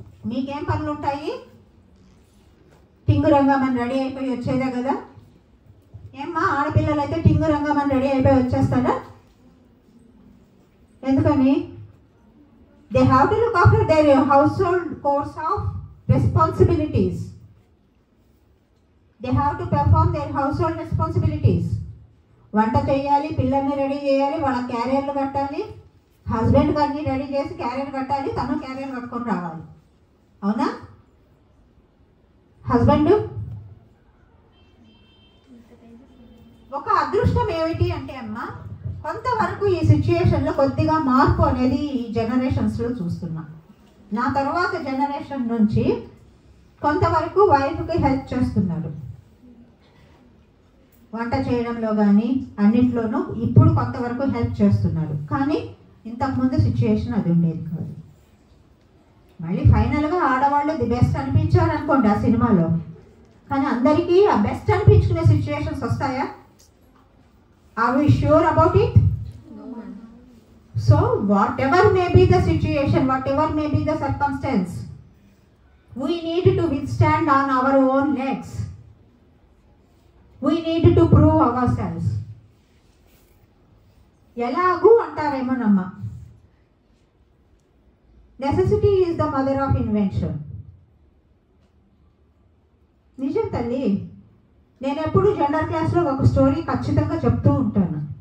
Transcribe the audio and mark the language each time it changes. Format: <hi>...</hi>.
<te>మీకేం పనులు ఉంటాయి? టింగురంగా మనం రెడీ అయిపోయి వచ్చేదే కదా. ఏమ్మా ఆడపిల్లలు అయితే టింగురంగా మనం రెడీ అయిపోయి వచ్చేస్తారా? ఎందుకని?</te> <en>They have to look after their household course of responsibilities. They have to perform their household responsibilities.</en> <te>వంట చేయాలి, పిల్లల్ని రెడీ చేయాలి, వాళ్ళ క్యారియర్లు కట్టాలి, హస్బెండ్ గారిని రెడీ చేసి క్యారియర్ కట్టాలి, తను క్యారియర్ కట్టుకొని రావాలి. అవునా? హస్బెండ్ ఒక అదృష్టం ఏమిటి అంటే అమ్మా, కొంతవరకు ఈ సిచ్యుయేషన్లో కొద్దిగా మార్పు అనేది ఈ జనరేషన్స్లో చూస్తున్నాం. నా తర్వాత జనరేషన్ నుంచి కొంతవరకు వైఫ్కి హెల్ప్ చేస్తున్నారు, వంట చేయడంలో కానీ అన్నిట్లోనూ ఇప్పుడు కొంతవరకు హెల్ప్ చేస్తున్నారు. కానీ ఇంతకుముందు సిచ్యుయేషన్ అది ఉండేది కాదు. మళ్ళీ ఫైనల్గా ఆడవాళ్ళు ది బెస్ట్ అనిపించారు అనుకోండి ఆ సినిమాలో. కానీ అందరికీ ఆ బెస్ట్ అనిపించుకునే సిచ్యుయేషన్స్ వస్తాయా?</te> <en>Are we sure about it? So whatever may be the situation, whatever may be the circumstance, we need to withstand on our own legs. We need to prove ourselves.</en> <te>ఎలాగూ అంటారేమోనమ్మా,</te> <en>Necessity is the mother of invention.</en> <te>నిజం తల్లి. నేను ఎప్పుడు gender క్లాస్లో ఒక story ఖచ్చితంగా చెప్తూ ఉంటాను.</te>